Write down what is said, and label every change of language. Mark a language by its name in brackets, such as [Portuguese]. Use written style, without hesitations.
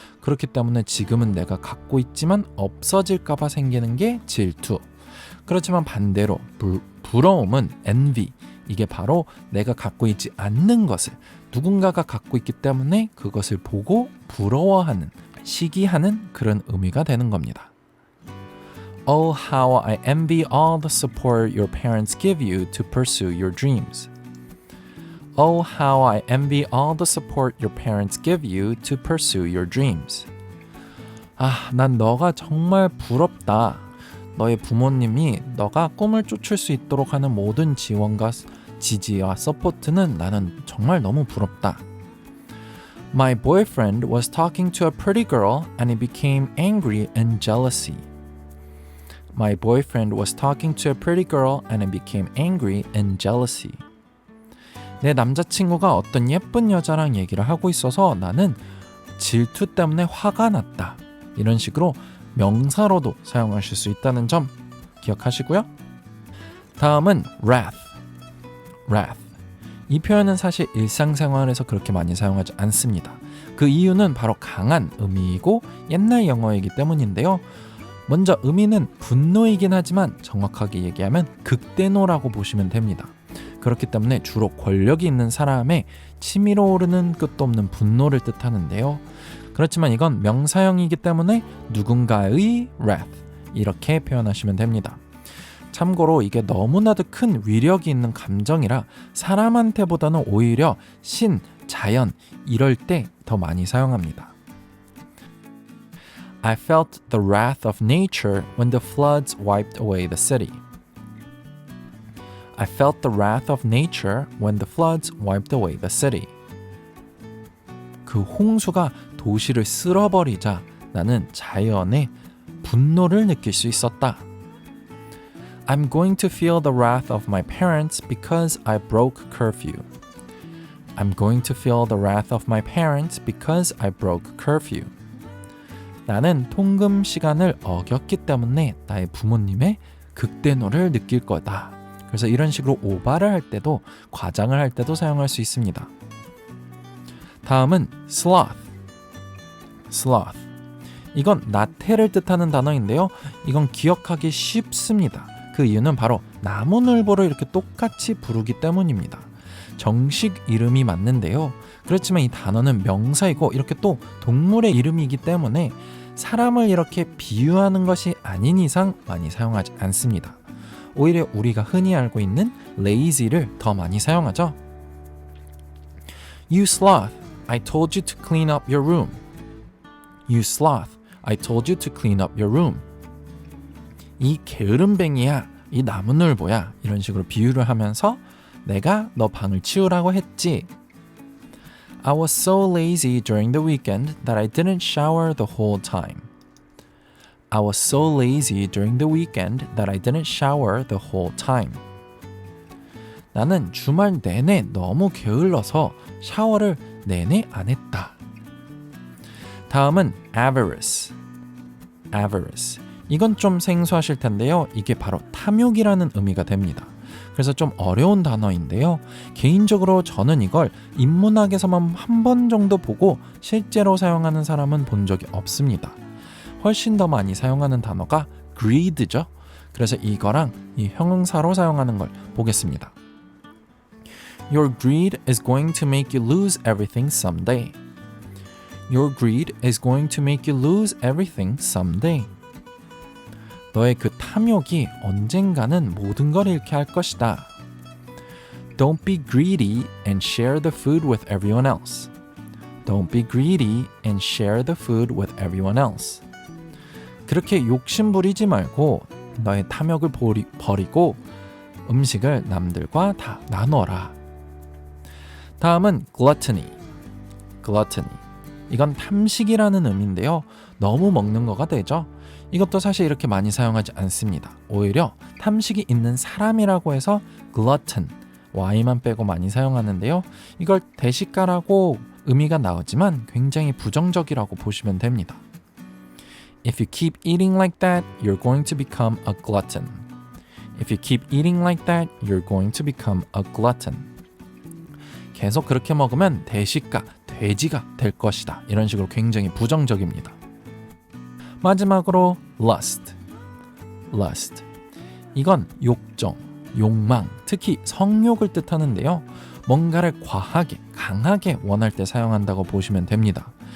[Korean] 그렇기 때문에 지금은 내가 갖고 있지만 없어질까봐 생기는 게 질투. 그렇지만 반대로 부러움은 envy. 이게 바로 내가 갖고 있지 않는 것을 누군가가 갖고 있기 때문에 그것을 보고 부러워하는, 시기하는 그런 의미가 되는 겁니다. [English] Oh, how I envy all the support your parents give you to pursue your dreams. Oh, how I envy all the support your parents give you to pursue your dreams. [Korean] 난 너가 정말 부럽다. 너의 부모님이 너가 꿈을 쫓을 수 있도록 하는 모든 지원과 지지와 서포트는 나는 정말 너무 부럽다. [English] My boyfriend was talking to a pretty girl and he became angry and jealousy. My boyfriend was talking to a pretty girl and I became angry and jealousy. [Korean] 내 남자친구가 어떤 예쁜 여자랑 얘기를 하고 있어서 나는 질투 때문에 화가 났다. 이런 식으로 명사로도 사용하실 수 있다는 점 기억하시고요. 다음은 wrath. 이 표현은 사실 일상생활에서 그렇게 많이 사용하지 않습니다. 그 이유는 바로 강한 의미이고 옛날 영어이기 때문인데요. 먼저 의미는 분노이긴 하지만 정확하게 얘기하면 극대노라고 보시면 됩니다. 그렇기 때문에 주로 권력이 있는 사람의 치밀어 오르는 끝도 없는 분노를 뜻하는데요. 그렇지만 이건 명사형이기 때문에 누군가의 wrath 이렇게 표현하시면 됩니다. 참고로 이게 너무나도 큰 위력이 있는 감정이라 사람한테보다는 오히려 신, 자연 이럴 때 더 많이 사용합니다. [English] I felt the wrath of nature when the floods wiped away the city. I felt the wrath of nature when the floods wiped away the city. [Korean] 그 홍수가 도시를 쓸어버리자 나는 자연의 분노를 느낄 수 있었다. [English] I'm going to feel the wrath of my parents because I broke curfew. I'm going to feel the wrath of my parents because I broke curfew. [Korean] 나는 통금 시간을 어겼기 때문에 나의 부모님의 극대노를 느낄 거다. 그래서 이런 식으로 오바를 할 때도 과장을 할 때도 사용할 수 있습니다. 다음은 sloth. sloth. 이건 나태를 뜻하는 단어인데요. 이건 기억하기 쉽습니다. 그 이유는 바로 나무늘보를 이렇게 똑같이 부르기 때문입니다. 정식 이름이 맞는데요. 그렇지만 이 단어는 명사이고 이렇게 또 동물의 이름이기 때문에 사람을 이렇게 비유하는 것이 아닌 이상 많이 사용하지 않습니다. 오히려 우리가 흔히 알고 있는 lazy를 더 많이 사용하죠. [English] You sloth, I told you to clean up your room. You sloth, I told you to clean up your room. [Korean] 이 게으름뱅이야, 이 나무늘보야 이런 식으로 비유를 하면서 내가 너 방을 치우라고 했지. [English] I was so lazy during the weekend that I didn't shower the whole time. I was so lazy during the weekend that I didn't shower the whole time. [Korean] 나는 주말 내내 너무 게을러서 샤워를 내내 안 했다. 다음은 avarice. [English] avarice. [Korean] 이건 좀 생소하실 텐데요. 이게 바로 탐욕이라는 의미가 됩니다. 그래서 좀 어려운 단어인데요. 개인적으로 저는 이걸 인문학에서만 한 번 정도 보고 실제로 사용하는 사람은 본 적이 없습니다. 훨씬 더 많이 사용하는 단어가 greed죠. 그래서 이거랑 이 형용사로 사용하는 걸 보겠습니다. [English] Your greed is going to make you lose everything someday. Your greed is going to make you lose everything someday. [Korean] 너의 그 탐욕이 언젠가는 모든 걸 잃게 할 것이다. [English] Don't be greedy and share the food with everyone else. Don't be greedy and share the food with everyone else. [Korean] 그렇게 욕심 부리지 말고 너의 탐욕을 버리고 음식을 남들과 다 나눠라. 다음은 gluttony. [English] gluttony. [Korean] 이건 탐식이라는 의미인데요. 너무 먹는 거가 되죠. 이것도 사실 이렇게 많이 사용하지 않습니다. 오히려 탐식이 있는 사람이라고 해서 glutton, y만 빼고 많이 사용하는데요. 이걸 대식가라고 의미가 나오지만 굉장히 부정적이라고 보시면 됩니다. [English] If you keep eating like that, you're going to become a glutton. If you keep eating like that, you're going to become a glutton. [Korean] 계속 그렇게 먹으면 대식가, 돼지가 될 것이다. 이런 식으로 굉장히 부정적입니다. 마지막으로 lust. lust. 이건 욕정, 욕망, 특히 성욕을 뜻하는데요. 뭔가를 과하게, 강하게 원할 때 사용한다고 보시면 됩니다.